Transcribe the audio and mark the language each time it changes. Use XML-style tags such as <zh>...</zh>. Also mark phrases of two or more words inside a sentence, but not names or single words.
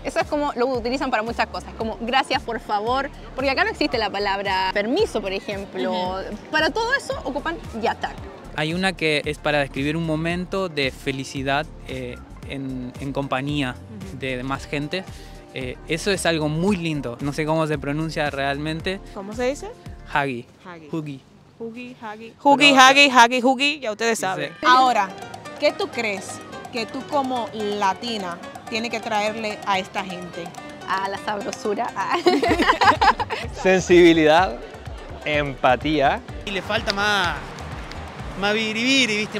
<es>Eso es como, lo utilizan para muchas cosas, como gracias, por favor, porque acá no existe la palabra permiso, por ejemplo. Para todo eso ocupan yatak. Hay una que es para describir un momento de felicidad en compañía de más gente. Eso es algo muy lindo. No sé cómo se pronuncia realmente. ¿Cómo se dice? Hagi. Hugi. Hugi, hagi. Hugi, hagi, hagi, hugi, ya ustedes saben. Sí. Ahora, ¿qué tú crees que tú como latina tienes que traerle a esta gente? A la sabrosura. Sensibilidad, empatía. Y le falta más biribiri, ¿viste?</es>